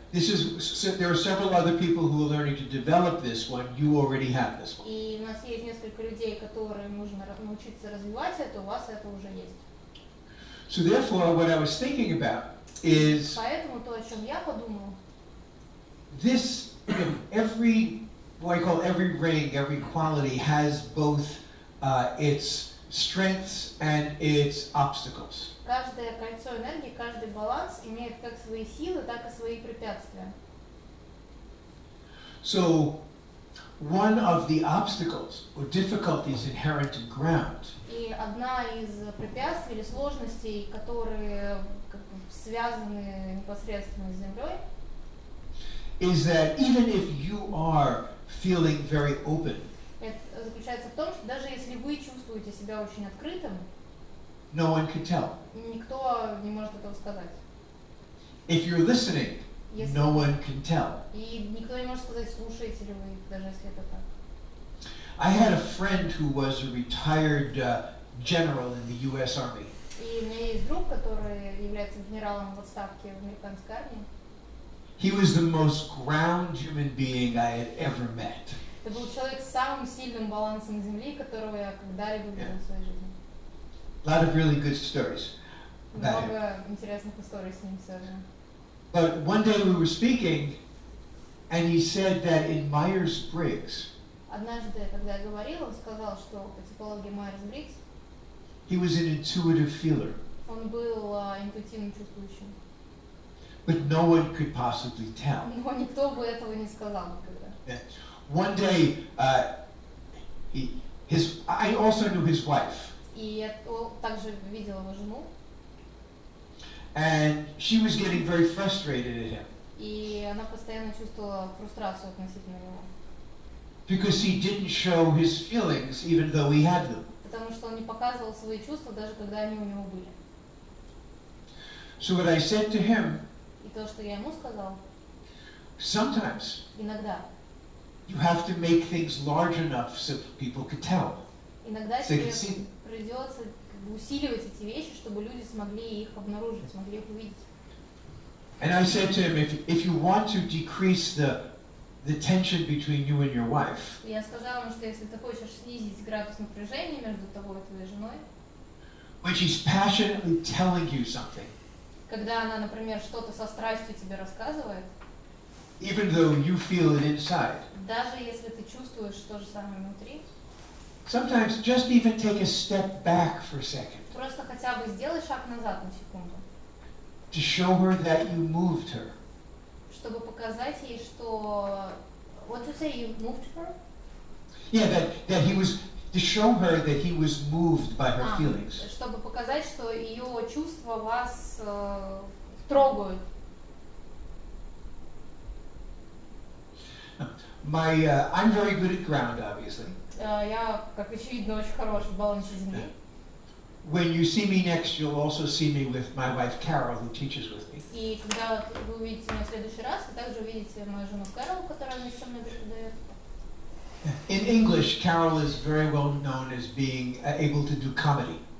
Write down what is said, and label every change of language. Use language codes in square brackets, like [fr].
[en] There are several other people who are learning to develop this one. You already have this one. [ru] И у нас есть несколько людей, которым нужно научиться развивать это, у вас это уже есть. [en] So therefore, what I was thinking about is [ru] Поэтому то, о чем я подумал, [en] this, every, what I call every ring, every quality has both its strengths and its obstacles. [ru] Каждое кольцо энергии, каждый баланс имеет как свои силы, так и свои препятствия. [en] So, one of the obstacles or difficulties inherent in ground [ru] И одна из препятствий или сложностей, которые как бы связаны непосредственно с Землей, [en] is that even if you are feeling very open, [ru] это заключается в том, что даже если вы чувствуете себя очень открытым, [en] no one can tell. [ru] никто не может этого сказать. [en] If you're listening, [ru] Если- [en] no one can tell. [ru] И никто не может сказать, слушаете ли вы их, даже если это так. [en] I had a friend who was a retired general in the U.S. Army. [ru] И у меня есть друг, который является генералом в отставке в американской армии. [en] He was the most ground human being I had ever met. [ru] Это был человек с самым сильным балансом Земли, которого я когда-либо видел в своей жизни. [en] A lot of really good stories about him. [ru] Много интересных историй с ним связано. [en] But one day we were speaking, and he said that in Myers-Briggs, [ru] Однажды, когда я говорила, он сказал, что по типологии Майерс-Бриггс [en] he was an intuitive feeler, [ru] он был интуитивно чувствующим. [en] but no one could possibly tell. [ru] Но никто бы этого не сказал никогда. [en] One day, I also knew his wife, [ru] И я также видела его жену, [en] and she was getting very frustrated at him [ru] и она постоянно чувствовала фрустрацию относительно него. [en] because he didn't show his feelings even though he had them. [ru] Потому что он не показывал свои чувства, даже когда они у него были. [en] So what I said to him, [ru] И то, что я ему сказал, [en] sometimes [ru] иногда [en] you have to make things large enough so people could tell. [ru] Иногда [en] So you [ru] тебе [en] can see. [ru] придется как бы усиливать эти вещи, чтобы люди смогли их обнаружить, смогли их увидеть. [en] And I said to him, if you want to decrease the tension between you and your wife, [ru] И я сказала ему, что если ты хочешь снизить градус напряжения между тобой и твоей женой, [en] when she's passionately telling you something, [ru] когда она, например, что-то со страстью тебе рассказывает, [en] even though you feel it inside, [ru] даже если ты чувствуешь то же самое внутри, [en] sometimes just even take a step back for a second [ru] просто хотя бы сделай шаг назад на секунду, [en] to show her that you moved her. [ru] чтобы показать ей, что... [en] What you say, you moved her? Yeah, that he was, to show her that he was moved by her feelings. [ru] Чтобы показать, что ее чувства вас трогают. [en] I'm very good at ground, obviously. [ru] Я, как очевидно, очень хорош в балансе Земли. [en] When you see me next, you'll also see me with my wife Carol, who teaches with me. [ru] И когда вы увидите меня в следующий раз, вы также увидите мою жену Кэрол, которая вместе со мной преподает. [en] In English, Carol is very well known as being able to do comedy.